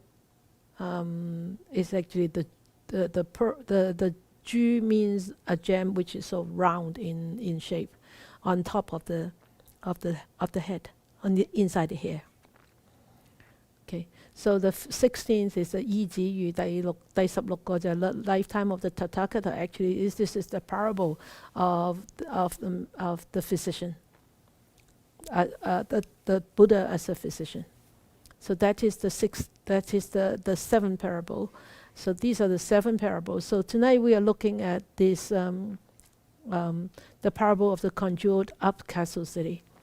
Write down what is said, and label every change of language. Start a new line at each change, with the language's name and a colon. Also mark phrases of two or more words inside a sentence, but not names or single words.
English: Is actually the ju means a gem which is so round in shape, on top of the head, on the inside the hair. Okay, so the 16th is the
Cantonese: 依子喻，第16個就係
English: lifetime of the Tathagata. Actually, this is the parable of the physician, the Buddha as a physician. So that is the 7th parable. So these are the 7 parables. So tonight we are looking at this the parable of the conjured up castle city.